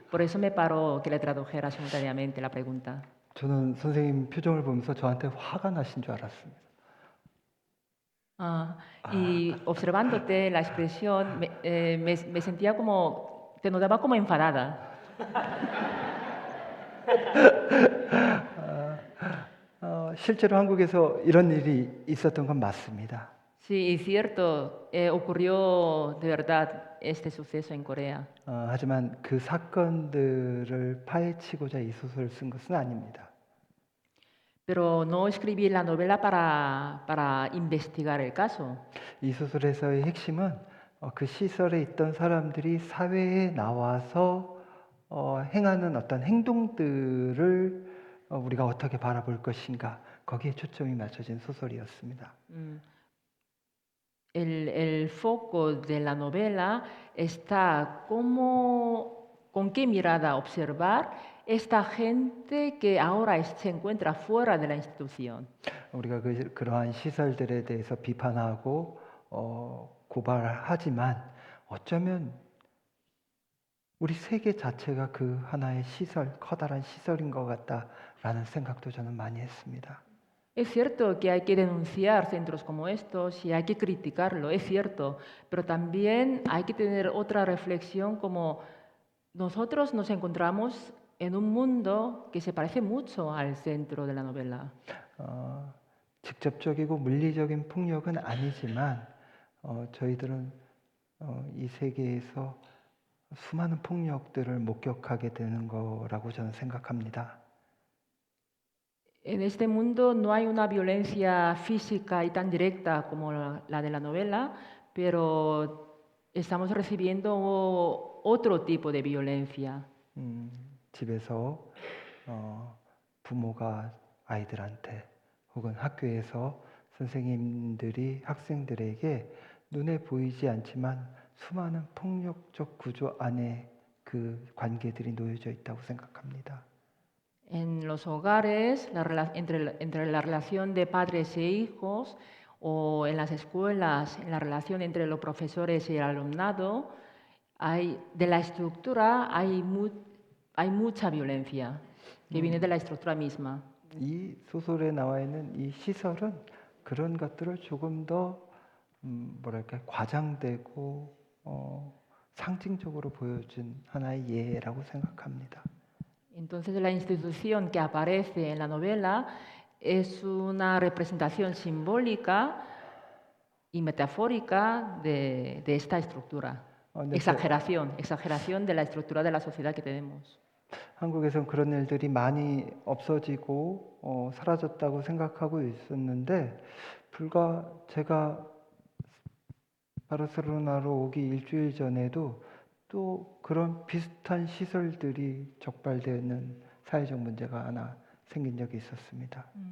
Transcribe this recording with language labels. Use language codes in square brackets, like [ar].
[es] Por eso me paró que le tradujera simultáneamente la pregunta. [ko] 저는 선생님 표정을 보면서 저한테 화가 나신 줄 알았습니다. [es] Y observándote la expresión, me sentía como, te notaba como enfadada. [ko] 실제로 한국에서 이런 일이 있었던 건 맞습니다. [es] Sí, es cierto, ocurrió de verdad este suceso en Corea. [ko] 하지만 그 사건들을 파헤치고자 이 소설을 쓴 것은 아닙니다. [es] Pero no escribí la novela para investigar el caso. [ko] 이 소설에서의 핵심은 그 시설에 있던 사람들이 사회에 나와서 행하는 어떤 행동들을 우리가 어떻게 바라볼 것인가 거기에 초점이 맞춰진 소설이었습니다. [es] El foco de la novela está con qué mirada observar esta gente que ahora se encuentra fuera de la institución. [ko] 우리가 그러한 시설들에 대해서 비판하고 고발하지만 어쩌면 우리 세계 자체가 그 하나의 시설, 커다란 시설인 것 같다라는 생각도 저는 많이 했습니다. [es] Es cierto que hay que denunciar centros como estos y hay que criticarlo, es cierto, pero también hay que tener otra reflexión como nosotros nos encontramos en un mundo que se parece mucho al centro de la novela. [ko] 직접적이고 물리적인 폭력은 아니지만 저희들은 이 세계에서 수많은 폭력들을 목격하게 되는 거라고 저는 생각합니다. [es] En este mundo no hay una violencia física y tan directa como la de la novela, pero estamos recibiendo otro tipo de violencia. [ko] 집에서 부모가 아이들한테 혹은 학교에서 선생님들이 학생들에게 눈에 보이지 않지만 수많은 폭력적 구조 안에 그 관계들이 놓여져 있다고 생각합니다. [es] En los hogares, entre la relación de padres e hijos, o en las escuelas, en la relación entre los profesores y el alumnado, de la estructura hay mucha violencia que viene de la estructura misma. [ko] 이 소설에 나와 있는 이 시설은 그런 것들을 조금 더 뭐랄까 과장되고 상징적으로 보여준 하나의 예라고 생각합니다. [es] Entonces la institución que aparece en la novela es una representación simbólica y metafórica de esta estructura. [ko] 네, [es] Exageración de la estructura de la sociedad que tenemos. [ko] 한국에선 그런 일들이 많이 없어지고 사라졌다고 생각하고 있었는데 불과 제가 바르셀로나로 오기 일주일 전에도 또 그런 비슷한 시설들이 적발되는 사회적 문제가 하나 생긴 적이 있었습니다.